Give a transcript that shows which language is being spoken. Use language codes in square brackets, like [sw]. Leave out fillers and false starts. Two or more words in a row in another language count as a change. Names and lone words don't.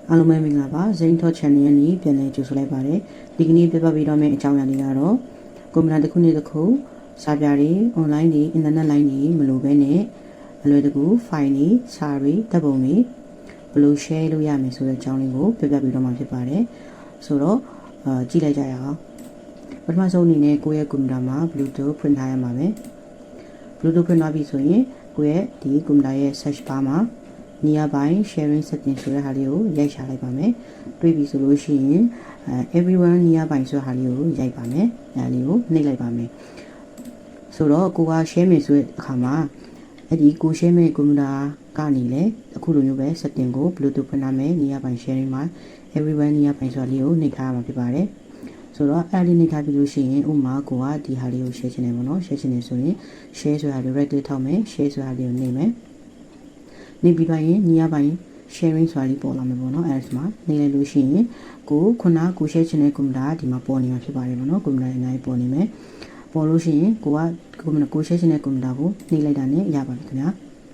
[my] အားလုံးပဲမင်္ဂလာပါဇိန်းထော channel ရဲ့နေ့ပြန်လည်ကြိုဆိုလိုက်ပါတယ်ဒီကနေ့ပြပပေးတော့မယ့်အကြောင်းအရာလေးကတော့ကွန်ပျူတာတစ်ခုနဲ့တစ်ခုစာပြတွေ online တွေ [en] internet line [my] တွေမလိုဘဲနဲ့အလွယ်တကူ file တွေစာတွေဓာတ်ပုံတွေဘယ်လို share လုပ်ရမလဲဆိုတဲ့အကြောင်းလေးကိုပြ ပြပေးတော့မှာဖြစ်ပါတယ်ဆိုတော့ကြည့်လိုက်ကြရအောင်ပထမဆုံးအနေနဲ့ကိုယ့်ရဲ့ကွန်ပျူတာမှာ Bluetooth ဖွင့်ထားရမှာပဲ Bluetooth ဖွင့်ထားပြီဆိုရင်ကိုယ့်ရဲ့ဒီကွန်ပျူတာရဲ့ [en] search bar [my] မှာ [en] nearby sharing setting [my] ဆိုတဲ့ဟာလေးကို ရိုက်ချလိုက်ပါမယ်တွေ့ပြီဆိုလို့ရှိရင် [en] everyone nearby [my] ဆိုတဲ့ဟာလေးကိုရိုက်ပါမယ်အဲလေးကိုနှိပ်လိုက်ပါမယ်ဆိုတော့ကိုက share မယ်ဆိုတဲ့အခါမှာအဲ့ဒီ ကို share မယ်ကွန်ပျူတာကနေလေအခုလိုမျိုးပဲ setting ကို Bluetooth ဖွင့်ထားမယ် [en] nearby sharing [my] မှာ [en] everyone nearby [my] ဆိုတာလေးကိုနှိပ် ထားရမှာဖြစ်ပါတယ်ဆိုတော့အဲ့ဒီနှိပ်ထားပြီလို့ရှိရင်ဥမာကိုကဒီဟာလေးကို share ချင်တယ်ပေါ့နော် share ချင်တယ်ဆိုရင် share ဆိုတာလေး [en] right click [my] ထောက်မယ် share ဆိုတာလေးကိုနှိပ်မယ်နေပြီးပါရင်ညီရပိုင်း sharing ဆိုတာလေးပေါ်လာမယ်ပေါ့နော်အဲ့ဒါမှာနေလိုက်လို့ရှိရင်ကိုကို share ချင်တဲ့ကွန်ပျူတာဒီမှာပေါ်နေမှာဖြစ်ပါတယ်ပေါ့နော်ကွန်ပျူတာအများကြီးပေါ်နေမယ်ပေါ်လို့ရှိရင်ကို share ချင်တဲ့ကွန်ပျူတာကိုနှိပ်လိုက်တာနဲ့ရပါပြီခင်ဗျာ